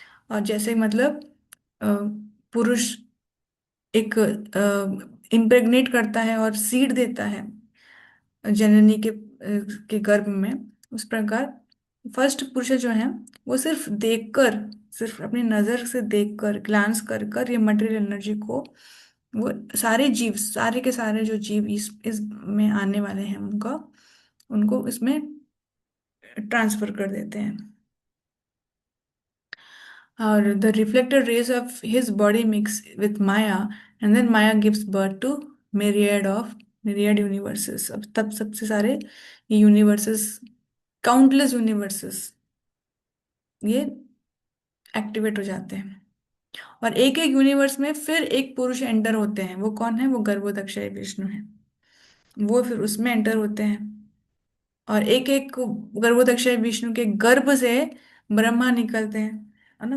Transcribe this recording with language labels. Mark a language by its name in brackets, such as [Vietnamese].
[Hindi] और जैसे मतलब अ, पुरुष एक इम्प्रेग्नेट करता है और सीड देता है जननी के गर्भ में, उस प्रकार फर्स्ट पुरुष जो है वो सिर्फ देखकर, सिर्फ अपनी नजर से देखकर, ग्लांस कर कर ये मटेरियल एनर्जी को, वो सारे जीव, सारे के सारे जो जीव इस में आने वाले हैं उनका, उनको इसमें ट्रांसफर कर देते हैं। [English] और the reflected rays of his body mix with Maya, and then Maya gives birth to myriad universes। [Hindi] अब तब सबसे सारे यूनिवर्सेस, काउंटलेस यूनिवर्सेस, ये एक्टिवेट हो जाते हैं। और एक एक यूनिवर्स में फिर एक पुरुष एंटर होते हैं। वो कौन है? वो गर्भोदक्षय विष्णु है। वो फिर उसमें एंटर होते हैं। और एक एक गर्भोदक्षय विष्णु के गर्भ से ब्रह्मा निकलते हैं, है ना।